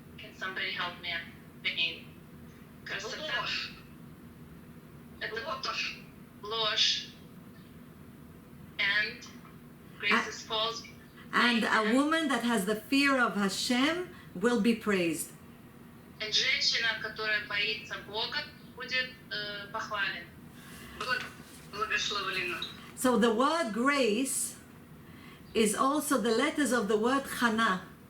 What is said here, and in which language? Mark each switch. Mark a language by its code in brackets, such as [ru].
[en] Can somebody help me? Vain. [ru] Красота. Это ложь. [en] And grace is false. And a woman that has the fear of Hashem will be praised. [ru] And женщина, которая боится Бога, будет похвалена. Благословлена. [en] So the word grace is also the letters of the word Chana.